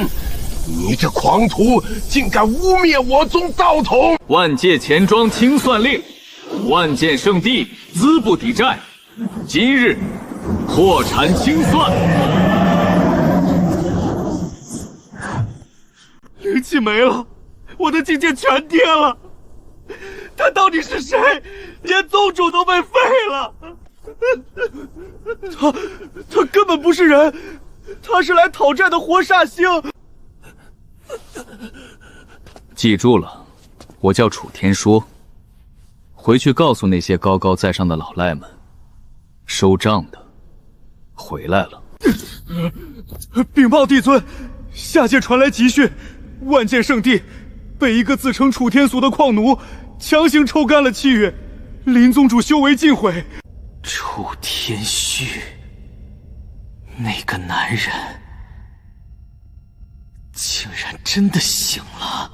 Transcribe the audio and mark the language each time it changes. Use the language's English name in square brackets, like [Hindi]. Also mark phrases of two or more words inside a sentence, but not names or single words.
[Chinese] 你這狂徒竟敢污蔑我宗道統！萬界錢莊清算令，萬劍聖地資不抵債，今日破產清算。靈氣沒了，我的境界全跌了。他到底是誰？連宗主都被廢了。他根本不是人，他是來討債的活煞星。記住了，我叫楚天說，回去告訴那些高高在上的老賴們，收賬的回來了。稟報帝尊，下界傳來急訊，萬劍聖地被一個自稱楚天俗的礦奴強行抽乾了契約，林宗主修為盡毀。楚天旭，那個男人竟然真的醒了！